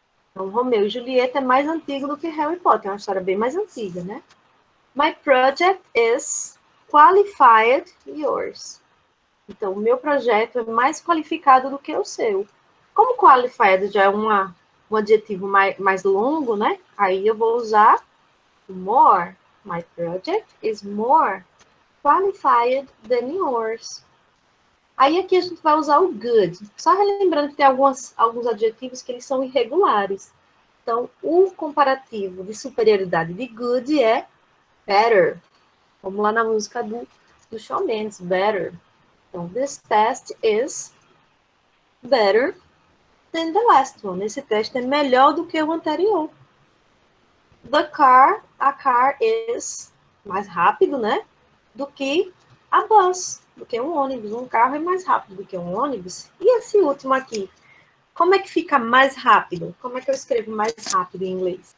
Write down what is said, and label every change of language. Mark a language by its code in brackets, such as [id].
[pt] Então, Romeo e Julieta é mais antigo do que Harry Potter. É uma história bem mais antiga, né? [en] My project is [pt] qualified yours. Então, o meu projeto é mais qualificado do que o seu. Como qualified já é um adjetivo mais longo, né? Aí eu vou usar more. [en] My project is more qualified than yours. [pt] Aí aqui a gente vai usar o good. Só relembrando que tem alguns adjetivos que eles são irregulares. Então, o comparativo de superioridade de good é better. Vamos lá na música do Shawn Mendes, better. [en] Então, this test is better than the last one. [pt] Esse teste é melhor do que o anterior. [en] A car is [pt] mais rápido, né? Do que a bus, do que um ônibus. Um carro é mais rápido do que um ônibus. E esse último aqui? Como é que fica mais rápido? Como é que eu escrevo mais rápido em inglês?